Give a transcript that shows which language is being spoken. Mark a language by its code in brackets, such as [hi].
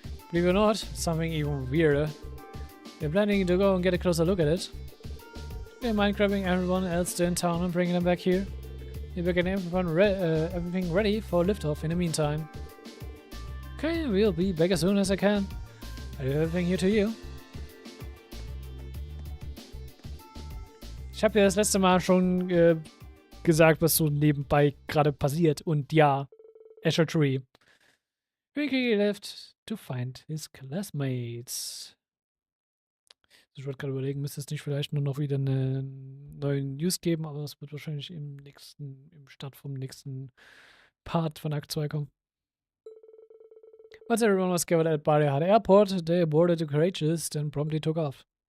[en] Believe it or not, something even weirder. They're planning to go and get a closer look at it. They mind grabbing everyone else still in town and bringing them back here. They're getting everything ready for liftoff in the meantime. Okay, we'll be back as soon as I can. I do everything here to you. [de] Ich habe ja das letzte Mal schon gesagt, was so nebenbei gerade passiert. Und ja, Azure Tree. [en] Ricky left to find his classmates. [de] Ich wollte gerade überlegen, müsste es nicht vielleicht nur noch wieder einen neuen News geben, aber es wird wahrscheinlich im Start vom nächsten Part von Akt 2 kommen. [en] Once everyone was gathered at Barrier Airport, they boarded the Courageous, then promptly took off.